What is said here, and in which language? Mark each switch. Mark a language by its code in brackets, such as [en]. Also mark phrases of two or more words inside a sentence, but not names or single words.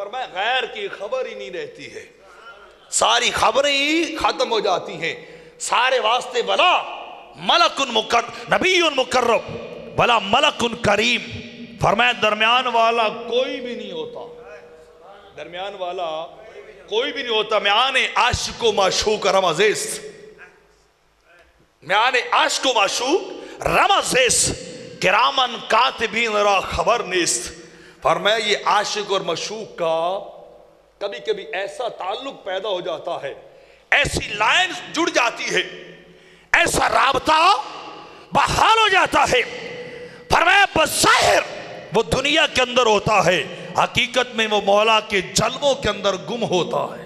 [ur] فرمایا غیر کی خبر ہی نہیں رہتی ہے، ساری خبریں ہی ختم ہو جاتی ہیں. سارے واسطے بلا ملک نبی مکرم بلا ملک کریم. فرمایا درمیان والا کوئی بھی نہیں ہوتا، درمیان والا کوئی بھی نہیں ہوتا. [fa] میان عاشق و معشوق رمزیس، میان عاشق و معشوق رمزیس کرامن کاتبین را خبر نیست. [ur] فرمایا یہ عاشق اور معشوق کا کبھی کبھی ایسا تعلق پیدا ہو جاتا ہے، ایسی لائن جڑ جاتی ہے، ایسا رابطہ بحال ہو جاتا ہے. فرمایا بظاہر وہ دنیا کے اندر ہوتا ہے، حقیقت میں وہ مولا کے جلووں کے اندر گم ہوتا ہے.